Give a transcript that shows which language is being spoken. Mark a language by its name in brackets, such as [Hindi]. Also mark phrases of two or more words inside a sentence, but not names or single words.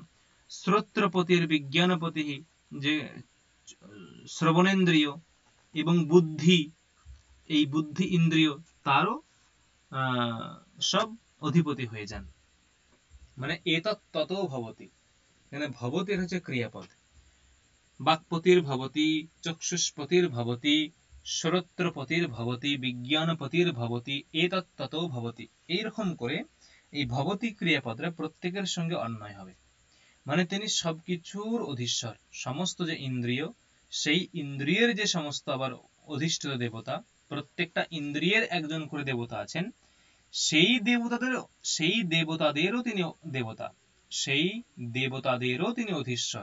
[Bangla] শ্রোত্রপতির বিজ্ঞানপতি, যে শ্রবণেন্দ্রিয় এবং বুদ্ধি, এই বুদ্ধি ইন্দ্রিয়, তারও সব অধিপতি হয়ে যান। মানে [Sanskrit] এতৎ ততো ভবতি, [Bangla] এখানে ভবতির হচ্ছে ক্রিয়াপদ। [Sanskrit] বাক্পতির ভবতি, চক্ষুষ্পতির ভবতি, শ্রোত্রপতির ভবতি, বিজ্ঞানপতির ভবতি, এতৎ ততো ভবতি। [Bangla] এইরকম করে এই ভবতি ক্রিয়াপদরা প্রত্যেকের সঙ্গে অন্বয় হবে। মানে তিনি সবকিছুর অধীশ্বর। সমস্ত যে ইন্দ্রিয়, সেই ইন্দ্রিয়ের যে সমস্ত আবার অধিষ্ঠিত দেবতা, প্রত্যেকটা ইন্দ্রিয়ের একজন করে দেবতা আছেন, সেই দেবতাদেরও তিনি দেবতা, সেই দেবতাদেরও তিনি অধীশ্বর।